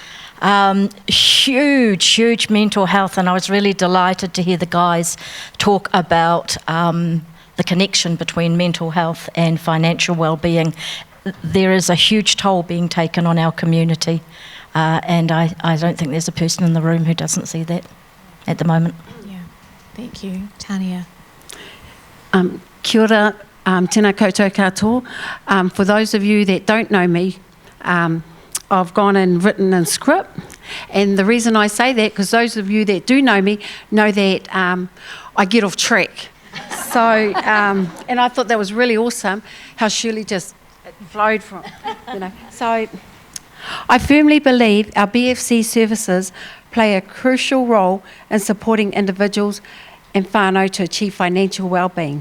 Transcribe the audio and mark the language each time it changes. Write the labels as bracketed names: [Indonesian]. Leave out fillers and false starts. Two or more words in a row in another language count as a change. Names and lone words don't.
[English] huge mental health, and I was really delighted to hear the guys talk about the connection between mental health and financial well-being. There is a huge toll being taken on our community. And I don't think there's a person in the room who doesn't see that at the moment. Yeah, thank you. Tania. [Māori] Kia ora, tēnā koutou katoa. [English] For those of you that don't know me, I've gone and written in script. And the reason I say that, because those of you that do know me know that I get off track. So, and I thought that was really awesome, how Shirley just flowed from, So, I firmly believe our BFC services play a crucial role in supporting individuals and whānau to achieve financial well-being.